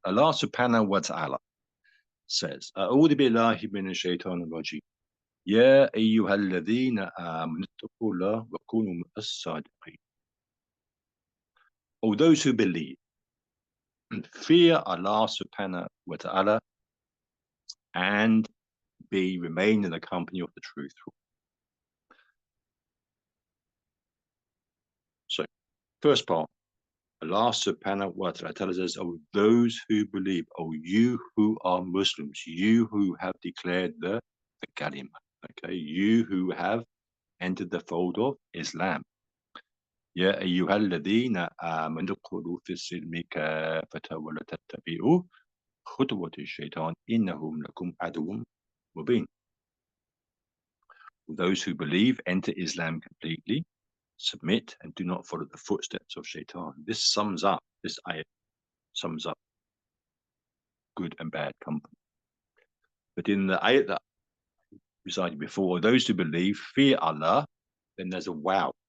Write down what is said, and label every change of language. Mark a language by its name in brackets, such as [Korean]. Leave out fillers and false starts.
[English] Allah subhanahu wa ta'ala says, [Arabic] أعوذ بالله من الشيطان الرجيم يا أيها الذين آمنوا اتقوا الله وكونوا مع الصادقين. [English] O those who believe, fear Allah subhanahu wa ta'ala and remain in the company of the truthful. So, first part, Allah subhanahu wa ta'ala tells us, oh, those who believe, oh, you who are Muslims, you who have declared the the kalima. Okay, you who have entered the fold of Islam. [Arabic] يا أيها الذين آمنوا ادخلوا في السلم كافة ولا تتبعوا خطوة الشيطان إنهم لكم عدو مبين. [English] Those who believe enter Islam completely, submit, and do not follow the footsteps of Shaitan. This ayat sums up good and bad company. But in the ayat that recited before, those who believe fear Allah, then there's a wow.